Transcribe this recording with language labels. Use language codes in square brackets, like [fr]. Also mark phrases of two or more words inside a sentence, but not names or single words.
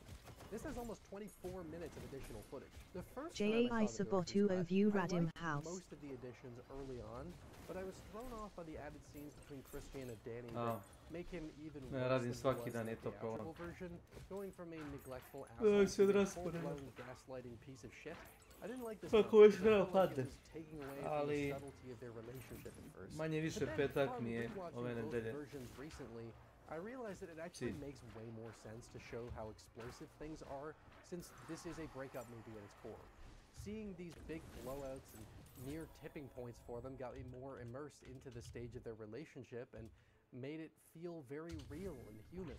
[en] This has almost 24 minutes of additional footage. The first time I saw the director's cut, I liked most of the additions early on, but I was thrown off by the added scenes between Christian and Danny that make him even worse than he was in the theatrical version, going from a neglectful asshole to a full-blown gaslighting piece of shit. I didn't like this one, because I felt like it was taking away from the subtlety of their relationship at first. [sr] Manje više petak mi je ove nedelje. [en] Recently, I realized that it actually makes way more sense to show how explosive things are, since this is a breakup movie at its core. Seeing these big blowouts and near tipping points for them got me more immersed into the stage of their relationship and made it feel very real and human.